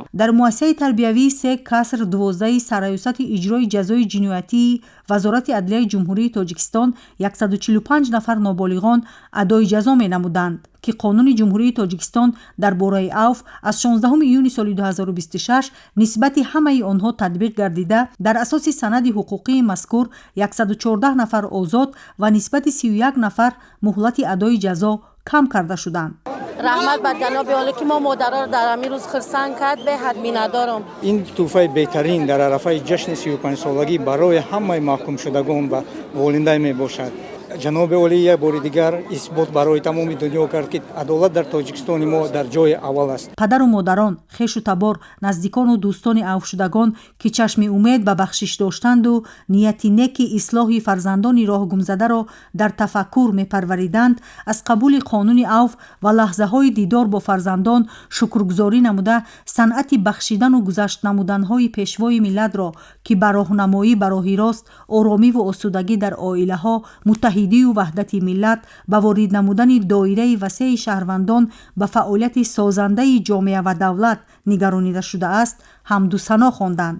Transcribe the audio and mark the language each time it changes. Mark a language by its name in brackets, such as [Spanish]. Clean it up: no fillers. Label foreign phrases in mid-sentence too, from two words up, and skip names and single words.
[Tajik] дар муассисаи тарбиявии 3 каср 12 сарраёсати иҷрои ҷазои ҷиноятии вазорати адлияи ҷумҳурии тоҷикистон 145 нафар ноболиғон адои ҷазо менамуданд ки қонуни ҷумҳурии тоҷикистон дар бораи авф аз 16 июни соли 2026 нисбати ҳамаи онҳо татбиқ гардида, дар асоси санади ҳуқуқии мазкур 114 нафар озод ва нисбати 31 нафар муҳлати адои ҷазо кам карда шуданд. раҳмат бар ҷаноби олӣ ки мо модарҳо ро дар ҳамин рӯз хурсанд кард ба ҳад намедорам. ин тӯҳфаи беҳтарин дар арафаи ҷашни 35 солагӣ барои ҳамаи маҳкум шудагон ва волидайн мебошад. ҷаноби олӣ як бори дигар исбот барои тамоми дунё кард ки адолат дар Тоҷикистони мо дар ҷои аввал аст. падару модарон, хешу табор, наздикону дӯстони авфшудагон ки чашми умед ба бахшиш доштанду нияти неки ислоҳи фарзандони роҳгумзадаро дар тафаккур мепарвариданд, аз қабули қонуни авф ва лаҳзаҳои дидор бо фарзандон шукргузорӣ намуда, санъати бахшидану гузашт намуданҳои пешвои миллатро ки ба роҳнамоӣ ба роҳи рост, оромиву осудагӣ дар оилаҳо, муттаҳидию ваҳдати миллат, ба ворид намудани доираи васеи шаҳрвандон ба фаъолияти созандаи ҷомеа ва давлат нигаронида шудааст, ҳамду сано хонданд.